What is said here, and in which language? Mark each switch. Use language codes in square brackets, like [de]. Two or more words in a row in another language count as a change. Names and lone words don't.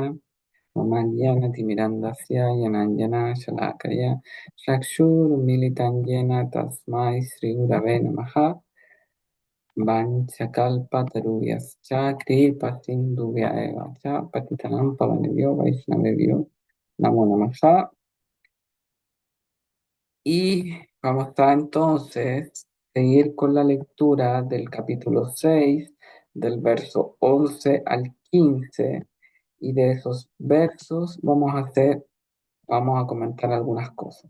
[sa] Omanyana Timirandasya Yananjana Shalakaya Chakshur Militan Yena Tasmai Sri Gurave Namaha Vanchakalpataruyascha Kripa Sindhuvyaya Cha Patitanam Pavanebhyo Vaishnavebhyo Namo Namaha. [es] Y vamos a entonces seguir con la lectura del capítulo 6 del verso 11 al 15, y de esos versos vamos a comentar algunas cosas.